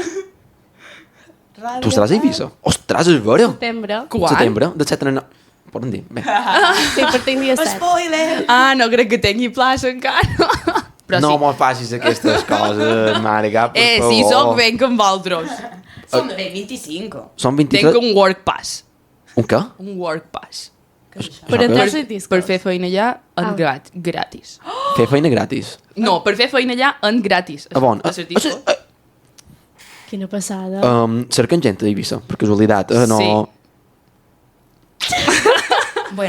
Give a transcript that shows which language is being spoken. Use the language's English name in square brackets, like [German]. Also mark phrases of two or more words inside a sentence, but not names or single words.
[Catalan] Tu estaràs a Eivissa? Ostres, és vera! Setembre. Quan? Setembre, de 7 a 9... Poden dir? Bé. Sí, per tenir dia 7. Spoiler! Ah, no crec que tingui plaça encara. Però no sí. mos facis aquestes coses, mare cap, per favor. Sí, soc ben amb vosaltres. Som de 25. Són Tinc 23... un [English] work pass. [Catalan] Un què? Un [English] work pass. [Catalan] Per entrar als discos. Per fer feina allà en Ah. gratis. Fer feina gratis. No, per fer feina allà en gratis. Ah, bon. A les discos. Quina passada. Cerquen gent a Eivissa, per casualitat. No... Sí. Bueno,